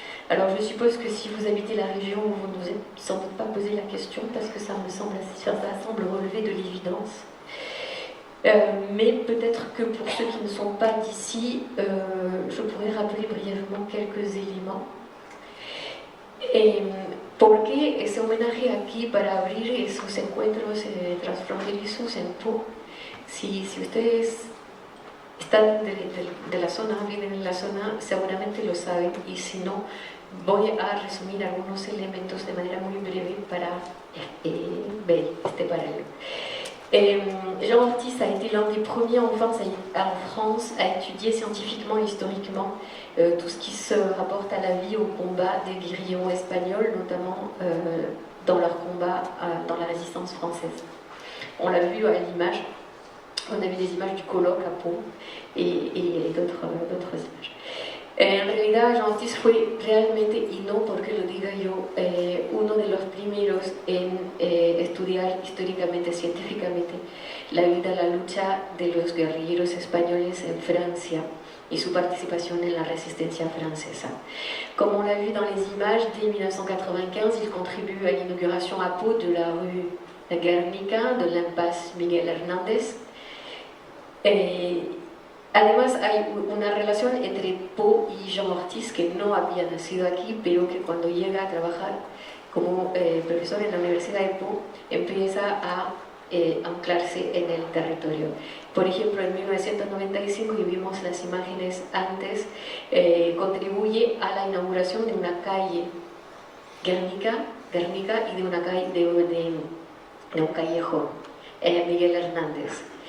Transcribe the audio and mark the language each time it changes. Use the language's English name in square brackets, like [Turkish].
[French] Alors je suppose que si vous habitez la région, vous ne vous êtes sans doute pas posé la question, parce que ça semble relever de l'évidence. Mais peut-être que pour ceux qui ne sont pas d'ici, je pourrais rappeler brièvement quelques éléments. [Spanish] Porque ese homenaje aquí para abrir esos encuentros transfronterizos en Pau, si ustedes están de la zona, viven en la zona, seguramente lo saben, y si no, voy a resumir algunos elementos de manera muy breve para ver este paralelo. [French] Jean Ortiz a été l'un des premiers en France à étudier scientifiquement et historiquement tout ce qui se rapporte à la vie, au combat des guérilleros espagnols, notamment dans leur combat dans la résistance française. On l'a vu à l'image, on a vu des images du colloque à Pau et d'autres images. [Spanish] En realidad, Jean Ortiz fue realmente, y no porque lo diga yo, uno de los primeros en estudiar históricamente, científicamente, la vida, la lucha de los guerrilleros españoles en Francia y su participación en la resistencia francesa. [French] Comme on l'a vu dans les images, dès 1995, il contribue à l'inauguration à Pau de la rue Guernica, de l'impasse Miguel Hernández. [Spanish] Además hay una relación entre Pau y Jean Ortiz, que no había nacido aquí, pero que cuando llega a trabajar como profesor en la Universidad de Pau, empieza a anclarse en el territorio. Por ejemplo, en 1995, y vimos las imágenes antes, contribuye a la inauguración de una calle Guernica y de una calle de un callejón, Miguel Hernández.